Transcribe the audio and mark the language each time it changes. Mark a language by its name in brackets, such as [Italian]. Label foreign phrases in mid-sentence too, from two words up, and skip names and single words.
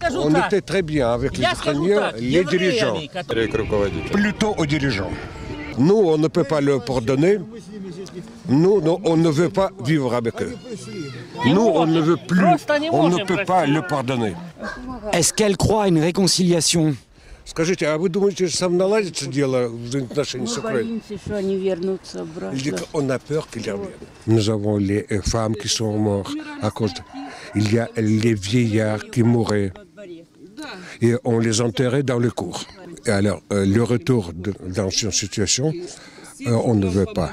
[French] On était très bien avec les Ukrainiens, les dirigeants. Plutôt aux dirigeants. Nous, on ne peut pas leur pardonner. Nous, on ne veut pas vivre avec eux. Nous, on ne veut plus, on ne peut pas le pardonner. Est-ce qu'elle croit à une réconciliation? [Russian] Скажите, а вы думаете, сам наладится дело в отношении с Украиной? [French] Il dit qu'on a peur qu'ils reviennent. Nous avons les femmes qui sont mortes à cause de... Il y a les vieillards qui mouraient. Et on les enterrait dans les cours. Et alors, le retour dans cette situation, on ne veut pas.